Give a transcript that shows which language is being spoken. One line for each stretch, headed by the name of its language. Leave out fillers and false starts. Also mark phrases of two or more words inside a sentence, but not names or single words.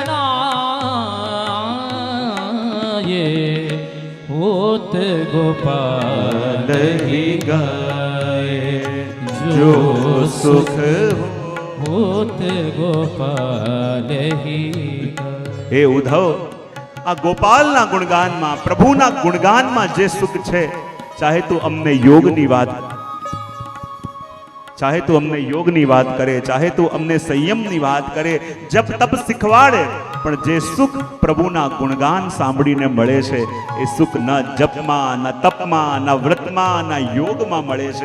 Hindi: नाये, होत गोपाल ही गाए, जो सुख होत गोपाल ही गाए.
Gujarati: હે ઉદ્ધવ, આ ગોપાલના ગુણગાનમાં, પ્રભુના ગુણગાનમાં જે સુખ છે, ચાહે તું અમને યોગની વાત, ચાહે તું અમને યોગની વાત કરે, ચાહે તું અમને સંયમની વાત કરે, જપ તપ શીખવાડે, પણ જે સુખ પ્રભુના ગુણગાન સાંભળીને મળે છે એ સુખ ન જપમાં, ન તપમાં, ન વ્રતમાં, ન યોગમાં મળે છે.